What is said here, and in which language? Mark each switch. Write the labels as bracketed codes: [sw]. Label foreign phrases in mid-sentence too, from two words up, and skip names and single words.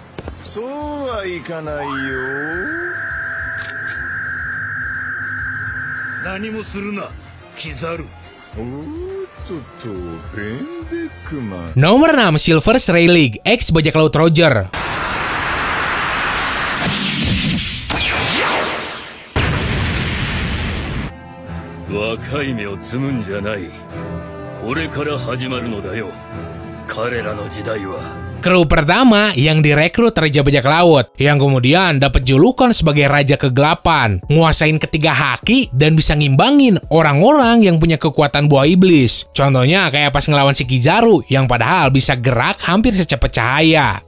[id] Nomor 6, Silver Rayleigh X bajak laut Roger. [ja] 若い芽を摘むんじゃない。これから始まるのだよ。彼らの時代は。 [id] Kru pertama yang direkrut Raja Bajak Laut, yang kemudian dapat julukan sebagai Raja Kegelapan, nguasain ketiga haki dan bisa ngimbangin orang-orang yang punya kekuatan buah iblis. Contohnya kayak pas ngelawan si Kizaru, yang padahal bisa gerak hampir secepat cahaya.